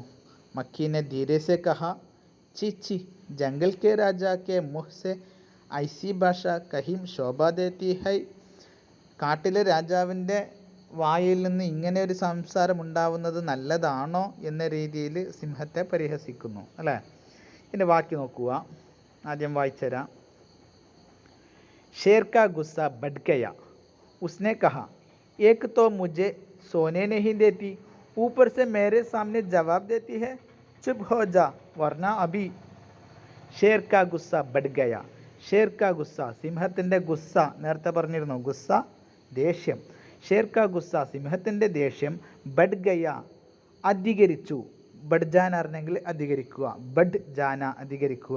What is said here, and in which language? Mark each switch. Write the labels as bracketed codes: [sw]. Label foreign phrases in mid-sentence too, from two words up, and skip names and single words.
[hi] मक्खी ने धीरे से कहा, छी छी जंगल के राजा के मुँह से ऐसी भाषा कहीं शोभा देती है. [ml] കാട്ടിലെ രാജാവിൻ്റെ വായിൽ നിന്ന് ഇങ്ങനെ ഒരു സംസാരം ഉണ്ടാവുന്നത് നല്ലതാണോ എന്ന രീതിയിൽ സിംഹത്തെ പരിഹസിക്കുന്നു അല്ലേ? ഇതിൻ്റെ ബാക്കി നോക്കുക. ആദ്യം വായിച്ചുതരാം. [hi] शेर का गुस्सा बढ़ गया. उसने कहा, एक तो मुझे सोने नहीं देती, ऊपर से मेरे सामने जवाब देती है. चुप हो जा वरना अभी. शेर का गुस्सा बढ़ गया. शेर का गुस्सा, [ml] സിംഹത്തിൻ്റെ ഗുസ്സ. നേരത്തെ പറഞ്ഞിരുന്നു ഗുസ്സ ദേഷ്യം. [hi] शेर का गुस्सा, [ml] സിംഹത്തിൻ്റെ ദേഷ്യം. [hi] बढ़ गया, [ml] അധികരിച്ചു. [hi] बढ़ जाना [ml] അറിഞ്ഞെങ്കിൽ അധികരിക്കുക. [hi] बढ़ जाना [ml] അധികരിക്കുക.